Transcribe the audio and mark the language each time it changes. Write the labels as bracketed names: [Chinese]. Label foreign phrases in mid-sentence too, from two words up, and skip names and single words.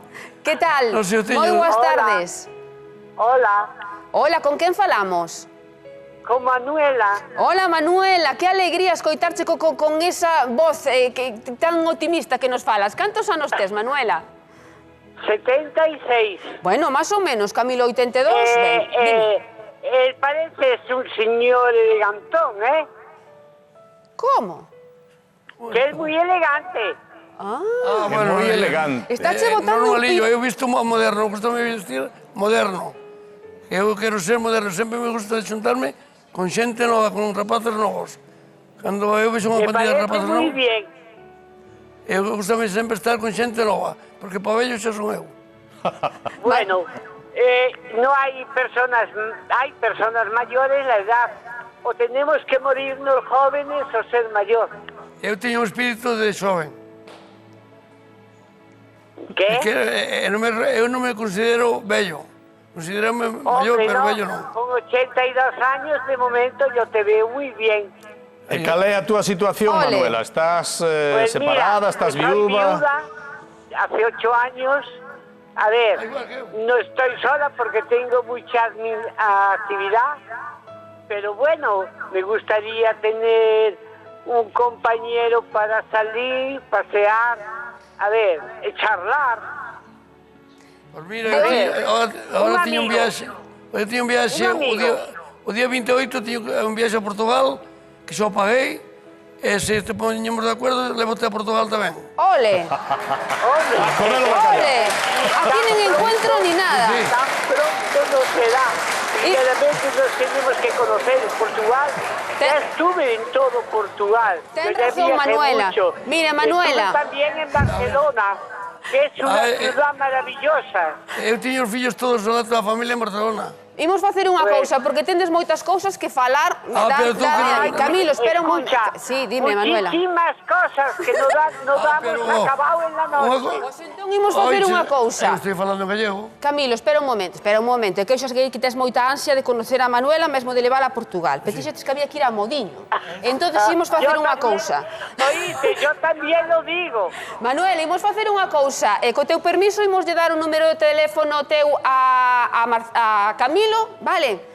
[Galician] Que tal? Moi boas tardes. Hola. Hola, con quen falamos? con Manuela. Hola, Manuela, que alegría escoitarche con esa voz tan optimista que nos falas. Cantos anos tes, Manuela? 76. [Spanish] Bueno, más o menos, Camilo, 82. Él parece un señor elegantón, ¿eh? ¿Cómo? Que es muy elegante. bueno, [Galician] moi elegante. Estáche botando un normalillo, eu visto moderno, gustame vestir moderno. Eu quero ser moderno, sempre me gusta xuntarme con xente nova, con rapaces novos. Cando eu vexo unha [Spanish] Me [Galician] pandilla de [Spanish] parece [Galician] rapaces [Spanish] muy [Galician] novos, [Spanish] bien. [Galician] eu gustame sempre estar con xente nova, porque para vello xa son eu. [Spanish] Bueno, no hay personas mayores, la edad. O tenemos que morirnos jóvenes o ser mayor. [Galician] Eu teño un espírito de xoven. [Spanish] ¿Qué? [Galician] Eu non me considero vello. Considérame maior, [Spanish] Hombre, [Galician] pero [Spanish] no, [Galician] vello non. [Spanish] con 82 años de momento yo te veo muy bien. [Galician] E cal é a túa situación, [Spanish] Ole. [Galician] Manuela? Estás [Spanish] Pues [Galician] separada, [Spanish] mira, [Galician] estás [Spanish] soy [Galician] viuda? [Spanish] hace 8 años. A ver, [Galician] Igual que eu. [Spanish] no estoy sola porque tengo mucha actividad, pero bueno, me gustaría tener un compañero para salir, pasear, a ver, charlar. [Galician] Pois mira, [Spanish] A ver, [Galician] agora [Spanish] un [Galician] teño un [Spanish] amigo. [Galician] viaxe. Eu teño un viaxe, [Spanish] Un amigo. [Galician] o día 28 teño un viaxe a Portugal, que xa o paguei, e se te poñemos de acordo, levote a Portugal tamén. [Spanish] ¡Ole! Hombre, [Galician] Correlo bacalao. [Spanish] ¡Ole! Aquí no encuentro ni nada. Sí. tan pronto no será. Y- Realmente nos tenemos que conocer en Portugal. Ya estuve en todo Portugal. [Galician] Ten [Spanish] Yo ya [Galician] razón, [Spanish] viajé [Galician] Manuela. [Spanish] mucho. [Galician] Mira, Manuela. [Spanish] Estuve también en Barcelona, que es una Ah, ciudad maravillosa. [Galician] Eu teño os fillos todos da toda a familia en Barcelona. Imos facer unha [Spanish] Pues- [Galician] cousa, porque tendes moitas cousas que falar. [Spanish] pero tú que no- [Galician] Camilo, espera un momento. [Spanish] Escucha, Sí, dime, Manuela. muchísimas cosas que no damos pero, acabado en la noche. [Galician] Pois entón imos facer unha cousa. Eu estou falando en gallego. Camilo, espera un momento, que eu xa sei que tes moita ansia de conocer a Manuela, mesmo de levála a Portugal. Pero ti xa tes que había que ir a Modiño. Entonces imos facer [Spanish] Yo [Galician] unha [Spanish] también- [Galician] cousa. [Spanish] Oíste, yo también lo digo. [Galician] Manuela, imos facer unha cousa. E co teu permiso imos de dar o número de teléfono teu a Camilo, vale?